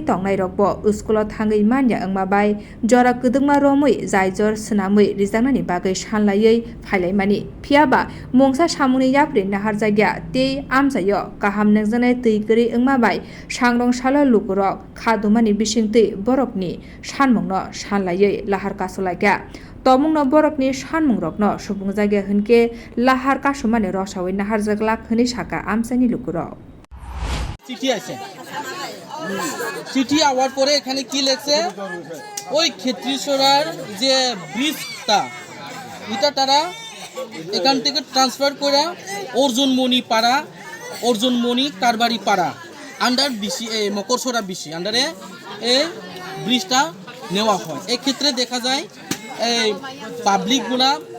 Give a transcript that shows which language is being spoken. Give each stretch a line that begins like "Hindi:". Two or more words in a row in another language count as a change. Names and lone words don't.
Kok Borok: tongnai rokbo school thangai manja angmabai jora kudungma romoi zaijor snamoi rijangnani bagai sanlaioi phailai phiaba mongsa samuni yapri nahar jagya tei amjayo kaham nangjanai tui gri angmabai sangrong salo lukurok khadumani bisingtui borokni sanmungno sanlaioi lahar kasolaiga tomungno borokni sanmungrokno subung jagya hunke lahar kasumani rosawai nahar jaglak hini saka amsani lukuro
Bangla: চিঠি আছে চিঠি আওয়ার পরে এখানে কি লেখছে ওই ক্ষেত্রীশ্বরার যে ব্রিজটা এটা তারা এখান থেকে ট্রান্সফার করে অর্জুনমণি পাড়া অর্জুনমণি কারবারি পাড়া
English: under BC
Bangla: মকরসরা বিসি আন্ডারে এই ব্রিজটা নেওয়া হয় এই ক্ষেত্রে দেখা যায় এই পাবলিকগুলা